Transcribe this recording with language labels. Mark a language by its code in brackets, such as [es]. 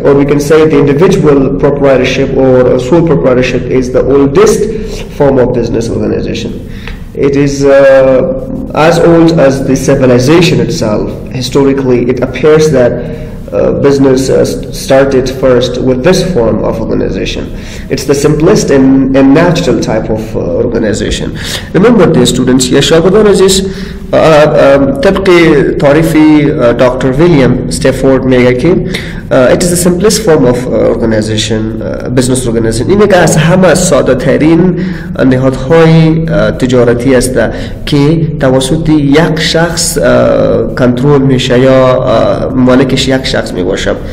[en] Or we can say the individual proprietorship or sole proprietorship is the oldest form of business organization. It is as old as the civilization itself. Historically, it appears that business started first with this form of organization. It's the simplest and natural type of organization. Remember, dear students, [fa] يا شاگردان عزیز، طبق تعریف Dr. [en] William Stafford [fa] میگه که [en] it is the simplest form of organization, business organization. [fa] اینه که از همه ساده ترین نهادهای تجارتی است که توسط یک شخص کنترل میشه یا مالکش یک شخص می باشه.